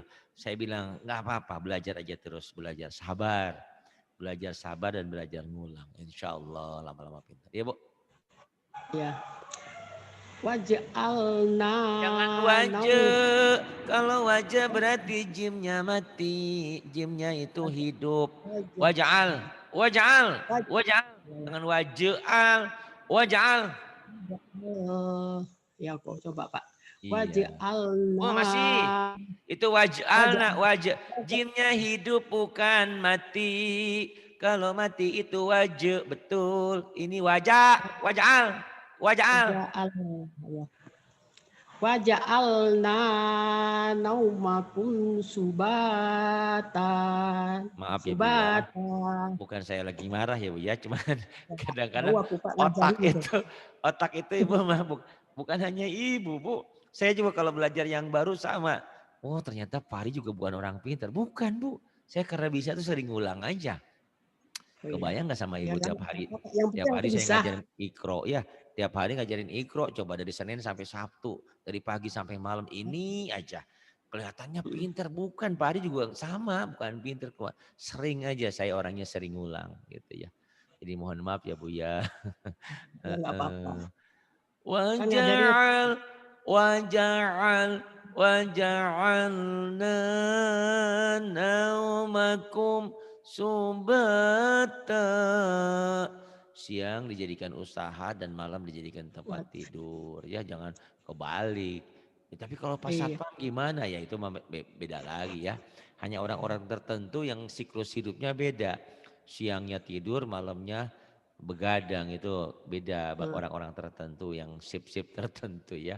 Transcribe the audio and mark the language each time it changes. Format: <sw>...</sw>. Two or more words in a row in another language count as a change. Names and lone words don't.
<id>Saya bilang nggak apa-apa, belajar aja terus, belajar sabar dan belajar ngulang.</id> <ar>إن شاء الله</ar> <id>lama-lama pintar. Ya Bu. Ya. Waj'alna Jangan naum. wajah. Kalau wajah berarti jimnya mati. Jimnya itu hidup. Wajah.</id> <ar>وجعل. وجعل.</ar> <id>Wajah.</id> <ar>وجعل. Jangan وجعل. وجعل.</ar> <id>Ya kok coba Pak. Iya. Waj'alna. Oh masih. Itu waj'alna. Waj'al. Wajah. Jinnya hidup bukan mati. Kalau mati itu wajah. Betul. Ini wajah.</id> <ar>وجعل. وجعل. Waj'al.</ar> <id>Ya.</id> <ar>وجعلنا نومكم سباتا.</ar> <id>Maaf ya Bu ya. Subatan. Bukan saya lagi marah ya Bu ya. Cuman Tahu kadang-kadang aku Pak otak ngajarin itu. itu Ibu mabuk. Bukan hanya Ibu Bu. Saya juga kalau belajar yang baru sama. Oh ternyata Pari juga bukan orang pintar. Bukan Bu. Saya karena bisa tuh sering ngulang aja. Oh, iya. Kebayang nggak sama Ya, Ibu kan, tiap hari? yang Tiap penting aku hari saya bisa. ngajarin Iqro ya. Tiap hari ngajarin Iqro. Coba dari Senin sampai Sabtu. Dari pagi sampai malam ini aja. Kelihatannya pinter. Bukan Pak Ari juga sama. Bukan pinter. Sering aja saya orangnya sering ngulang gitu ya. Jadi mohon maaf ya Bu ya. Ya nggak apa-apa. Kan ngajarinnya</id> <ar>وجعل. وجعل. وجعلنا نومكم سباتا.</ar> <id>Siang dijadikan usaha dan malam dijadikan tempat buat. tidur. Ya jangan kebalik. Ya, tapi kalau pas Iya. satpam gimana ya itu beda lagi ya. Hanya orang-orang tertentu yang siklus hidupnya beda. Siangnya tidur, malamnya begadang itu beda orang-orang tertentu yang sip-sip tertentu ya.</id>